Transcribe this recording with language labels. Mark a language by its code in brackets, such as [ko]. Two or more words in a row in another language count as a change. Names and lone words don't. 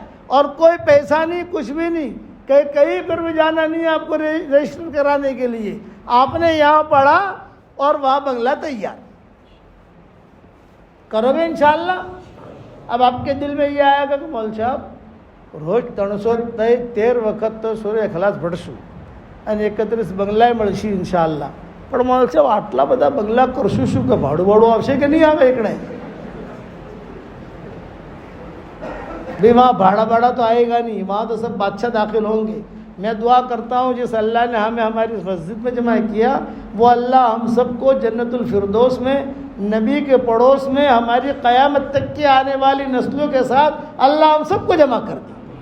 [ur] اور کوئی پیسہ نہیں، کچھ بھی نہیں، کہیں پر بھی جانا نہیں ہے آپ کو رجسٹر کرانے کے لیے. آپ نے یہاں پڑھا اور وہاں بنگلہ تیار. کرو گے انشاءاللہ. اب آپ کے دل میں یہ آئے گا کہ مول صاحب روز 313 وقت تو سورہ اخلاص بڑھسو [gu] અને 31 બંગલાએ મળશે ઇન્શાઅલ્લાહ. પણ મારે સાહેબ આટલા બધા બંગલા કરશું શું કે ભાડું ભાડું આવશે કે નહીં આવે એકડે? [ur] بھی وہاں بھاڑا بھاڑا تو آئے گا نہیں، وہاں تو سب بادشاہ داخل ہوں گے. میں دعا کرتا ہوں جس اللہ نے ہمیں ہماری مسجد میں جمع کیا وہ اللہ ہم سب کو جنت الفردوس میں نبی کے پڑوس میں ہماری قیامت تک کی آنے والی نسلوں کے ساتھ اللہ ہم سب کو جمع کر دے.